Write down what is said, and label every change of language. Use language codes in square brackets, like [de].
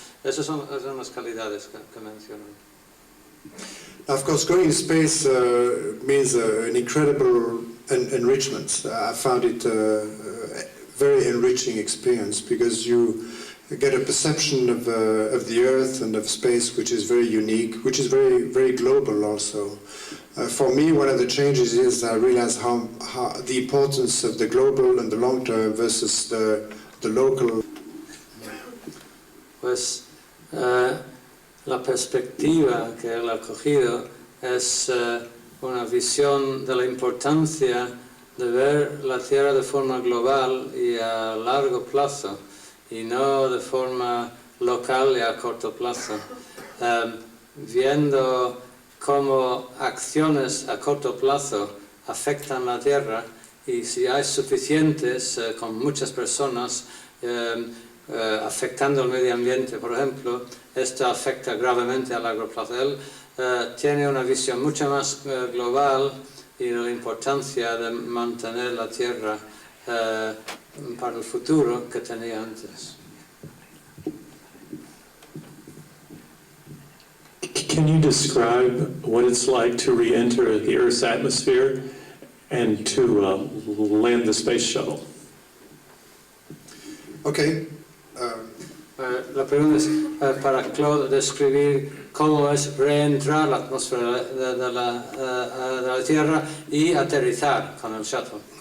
[es] Esas son las calidades que menciono. [en] Of course, going to space means an incredible enrichment. I found it a very enriching experience because you get a perception of the Earth and of space which is very unique, which is very global also. For me, one of the changes is I realized how the importance of the global and the long term versus the local. [es] Pues la perspectiva que él ha cogido es una visión de la importancia de ver la Tierra de forma global y a largo plazo, y no de forma local y a corto plazo, viendo cómo acciones a corto plazo afectan la Tierra, y si hay suficientes con muchas personas, afectando el medio ambiente, por ejemplo, esto afecta gravemente a largo plazo. Él tiene una visión mucho más global y de la importancia de mantener la Tierra para el futuro que tenía antes. [en] Can you describe what it's like to re-enter the Earth's atmosphere and to land the space shuttle? Okay. [es] La pregunta es para Claude describir cómo es reentrar la atmósfera de la Tierra y aterrizar con el shuttle.